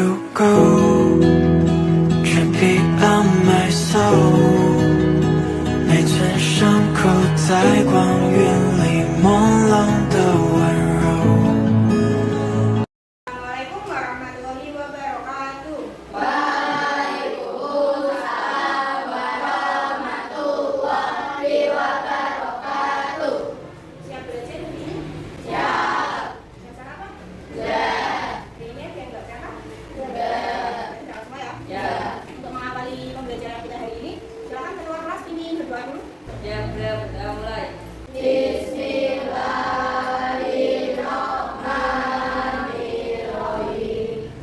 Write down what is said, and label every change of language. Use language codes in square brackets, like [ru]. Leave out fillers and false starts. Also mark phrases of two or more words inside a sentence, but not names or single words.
[ar] go， 却比安埋搜，每寸伤口在光源里朦胧的温柔。 السلام عليكم ورحمة الله وبركاته. وعليكم السلام ورحمة الله وبركاته. [id] Siap belajar hari ini? Siap. Siap sarapan? Siap. Hari ini ada yang nggak sarapan? Siap. Siap semua ya? Siap. Untuk mengawali pembelajaran kita hari ini, silakan ketua kelas ini berdoa dulu. Ya, udah mulai. [ar] بسم الله الرحمن الرحيم.